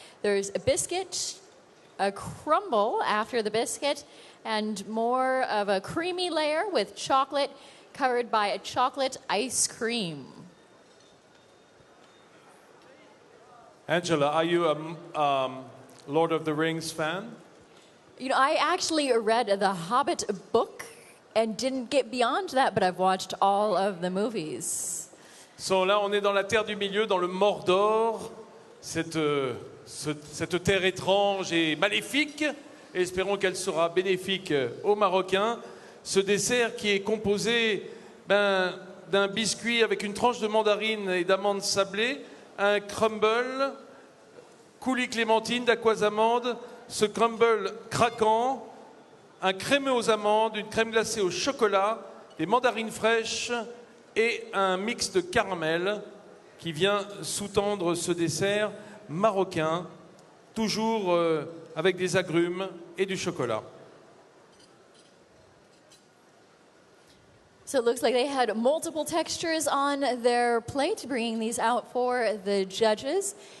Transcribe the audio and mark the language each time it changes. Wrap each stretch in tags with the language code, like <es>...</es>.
<en>There's a biscuit, a crumble after the biscuit, and more of a creamy layer with chocolate covered by a chocolate ice cream. Angela, are you a Lord of the Rings fan? You know, I actually read the Hobbit book and didn't get beyond that, but I've watched all of the movies.</en> <fr>So là, on est dans la terre du milieu, dans le Mordor, cette terre étrange et maléfique. Et espérons qu'elle sera bénéfique aux Marocains. Ce dessert qui est composé d'un biscuit avec une tranche de mandarine et d'amandes sablées, un crumble, coulis clémentine, d'aquoise amande, ce crumble craquant, un crémeux aux amandes, une crème glacée au chocolat, des mandarines fraîches et un mix de caramel qui vient sous-tendre ce dessert marocain, toujours avec des agrumes et du chocolat.</fr> <en>So it looks like they had multiple textures on their plate, bringing these out for the judges.</en>